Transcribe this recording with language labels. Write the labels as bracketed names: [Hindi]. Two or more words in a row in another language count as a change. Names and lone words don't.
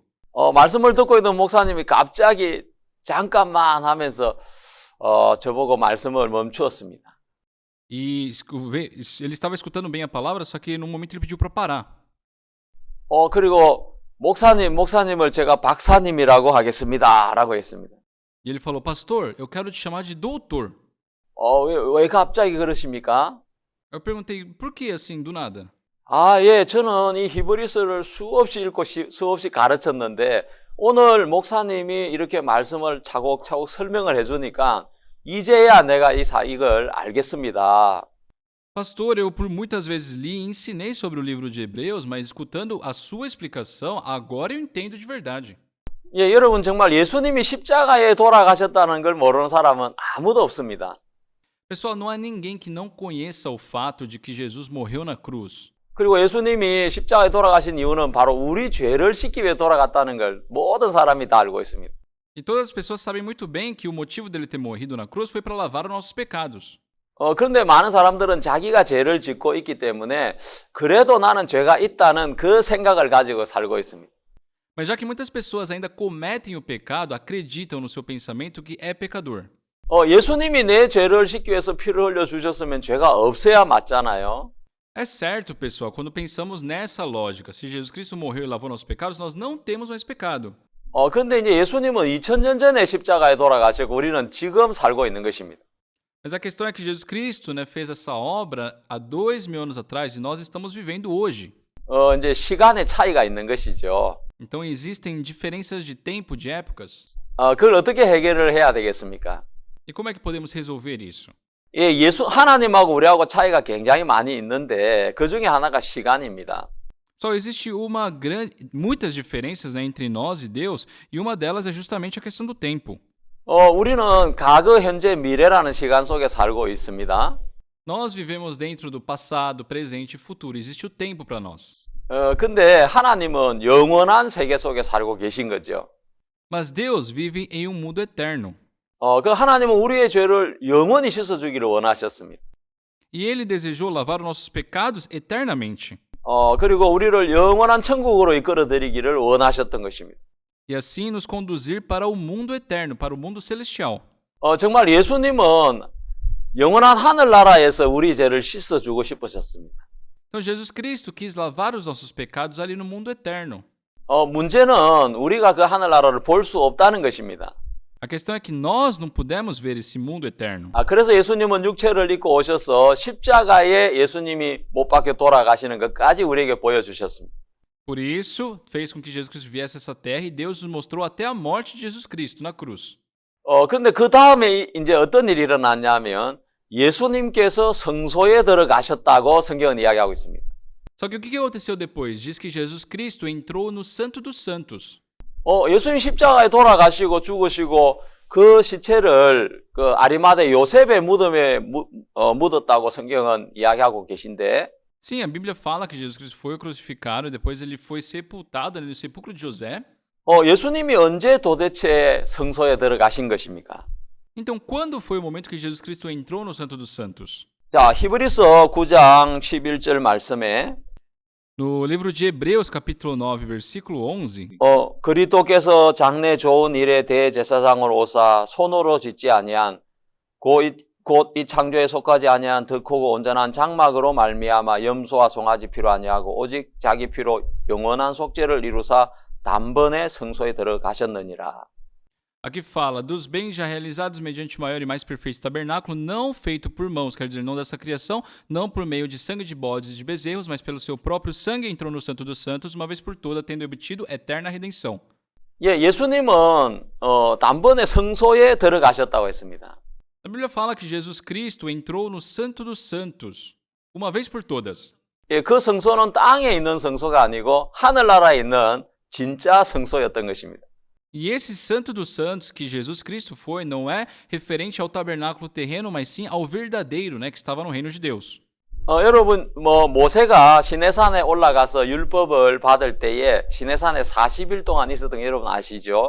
[Korean] 말씀을 듣고 있는 목사님이 갑자기 잠깐만 하면서 저보고 말씀을 멈추었습니다. [Portuguese] E ele estava escutando bem a palavra, só que no momento ele pediu para parar. [Korean] 그리고 목사님을 제가 박사님이라고 하겠습니다라고 했습니다. [Portuguese] E ele falou, pastor, eu quero te chamar de doutor. [Korean] 왜 갑자기 그러십니까? [Portuguese] Eu perguntei, por que assim, do nada? [Korean] 예, 저는 이 히브리서를 수없이 읽고 수없이 가르쳤는데 오늘 목사님이 이렇게 말씀을 차곡차곡 설명을 해주니까 이제야 내가 이걸 알겠습니다. [Portuguese] Pastor, eu por muitas vezes li e ensinei sobre o livro de Hebreus, mas escutando a sua explicação, agora eu entendo de verdade. [Korean] 예, 여러분 정말 예수님이 십자가에 돌아가셨다는 걸 모르는 사람은 아무도 없습니다. [Portuguese] Pessoal, não há ninguém que não conheça o fato de que Jesus morreu na cruz. [Korean] 그리고 예수님이 십자가에 돌아가신 이유는 바로 우리 죄를 씻기 위해 돌아갔다는 걸 모든 사람이 다 알고 있습니다. [Portuguese] E todas as pessoas sabem muito bem que o motivo dele ter morrido na cruz foi para lavar os nossos pecados. [Korean] 그런데 많은 사람들은 자기가 죄를 짓고 있기 때문에 그래도 나는 죄가 있다는 그 생각을 가지고 살고 있습니다. [Portuguese] Mas já que muitas pessoas ainda cometem o pecado, acreditam no seu pensamento que é pecador. [Korean] 예수님이 내 죄를 씻기 위해서 피를 흘려 주셨으면 죄가 없어야 맞잖아요. [Portuguese] É certo, pessoal, quando pensamos nessa lógica, se Jesus Cristo morreu e lavou nossos pecados, nós não temos mais pecado. [Korean] 그런데 이제 예수님은 2000년 전에 십자가에 돌아가시고 우리는 지금 살고 있는 것입니다. [Portuguese] Mas a questão é que Jesus Cristo, né, fez essa obra há 2000 anos atrás e nós estamos vivendo hoje. [Korean] 이제 시간의 차이가 있는 것이죠. [Portuguese] Então existem diferenças de tempo, de épocas. [Korean] 그걸 어떻게 해결을 해야 되겠습니까? [Portuguese] E como é que podemos resolver isso? [Korean] 예, 하나님하고 우리하고 차이가 굉장히 많이 있는데 그 중에 하나가 시간입니다. [Portuguese] Só existe muitas diferenças, né, entre nós e Deus, e uma delas é justamente a questão do tempo. [Korean] 우리는 과거, 현재, 미래라는 시간 속에 살고 있습니다. [Portuguese] Nós vivemos dentro do passado, presente e futuro. Existe o tempo para nós. [Korean] 근데 하나님은 영원한 세계 속에 살고 계신 거죠. [Portuguese] Mas Deus vive em um mundo eterno. [Korean] 그 하나님은 우리의 죄를 영원히 씻어주기를 원하셨습니다. [Portuguese] E Ele desejou lavar os nossos pecados eternamente. [Korean] 그리고 우리를 영원한 천국으로 이끌어드리기를 원하셨던 것입니다. [Portuguese] E assim nos conduzir para o mundo eterno, para o mundo celestial. [Korean] 정말 예수님은 영원한 하늘나라에서 우리 죄를 씻어주고 싶으셨습니다. [Portuguese] Então Jesus Cristo quis lavar os nossos pecados ali no mundo eterno. [Korean] 문제는 우리가 그 하늘나라를 볼 수 없다는 것입니다. [Portuguese] A questão é que nós não pudemos ver esse mundo eterno. [Korean] 그래서 예수님은 육체를 입고 오셔서 십자가에 예수님이 못 박혀 돌아가시는 것까지 우리에게 보여주셨습니다. [Portuguese] Por isso, fez com que Jesus Cristo viesse a essa terra e Deus nos mostrou até a morte de Jesus Cristo na cruz. [Korean] 그런데 그 다음에 이제 어떤 일이 일어났냐면 예수님께서 성소에 들어가셨다고 성경은 이야기하고 있습니다. [Portuguese] Só que o que aconteceu depois? Diz que Jesus Cristo entrou no Santo dos Santos. [Korean] 예수님 십자가에 돌아가시고 죽으시고 그 시체를 그 아리마대 요셉의 무덤에 묻었다고 성경은 이야기하고 계신데 [Portuguese] Sim, a Bíblia fala que Jesus Cristo foi crucificado e depois ele foi sepultado ali no sepulcro de José. [Korean] 예수님이 언제 도대체 성소에 들어가신 것입니까? [Portuguese] Então, quando foi o momento que Jesus Cristo entrou no Santo dos Santos? [Korean] 자, 히브리서 9장 11절 말씀에 [Portuguese] No livro de Hebreus, capítulo 9, versículo 11, [Korean] 그리스도께서 장래 좋은 일에 대제사장으로 오사 손으로 짓지 아니한 곧 이 창조에 속하지 아니한 더 크고 온전한 장막으로 말미암아 염소와 송아지 피로 아니하고 오직 자기 피로 영원한 속죄를 이루사 단번에 성소에 들어가셨느니라. [Portuguese] Aqui fala dos bens já realizados mediante o maior e mais perfeito tabernáculo, não feito por mãos, quer dizer, não dessa criação, não por meio de sangue de bodes e de bezerros, mas pelo seu próprio sangue entrou no Santo dos Santos, uma vez por toda, tendo obtido eterna redenção. [Korean] 예, 예수님은 단번에 성소에 들어가셨다고 했습니다. [Portuguese] A Bíblia fala que Jesus Cristo entrou no Santo dos Santos, uma vez por todas. [Korean] 예, 그 성소는 땅에 있는 성소가 아니고 하늘나라에 있는 진짜 성소였던 것입니다. [Portuguese] E esse Santo dos Santos que Jesus Cristo foi não é referente ao tabernáculo terreno, mas sim ao verdadeiro, né, que estava no reino de Deus. [Korean] 여러분, 모세가 시내산에 올라가서 율법을 받을 때에 시내산에 40일 동안 있었던 거 여러분 아시죠?